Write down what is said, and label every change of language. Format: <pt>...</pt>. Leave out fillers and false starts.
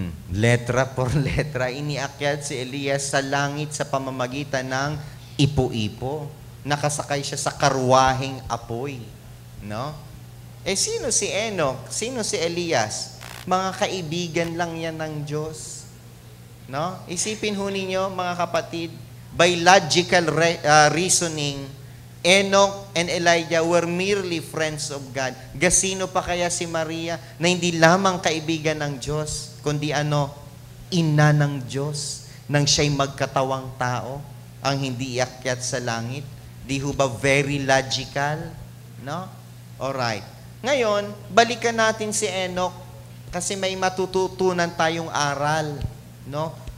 <tl>Letra por letra, iniakyat si Elias sa langit sa pamamagitan ng ipo-ipo. Nakasakay siya sa karwaheng apoy. No? Sino si Enoch? Sino si Elias? Mga kaibigan lang yan ng Diyos. No? Isipin ho ninyo, mga kapatid,</tl> <en>by logical reasoning, Enoch and Elijah were merely friends of God.</en> <tl>Gasino pa kaya si Maria na hindi lamang kaibigan ng Diyos, kundi ina ng Diyos, nang siya'y magkatawang tao, ang hindi iakyat sa langit? Di ho ba very logical? No? Alright. Ngayon, balikan natin si Enoch kasi may matututunan tayong aral. No?</tl>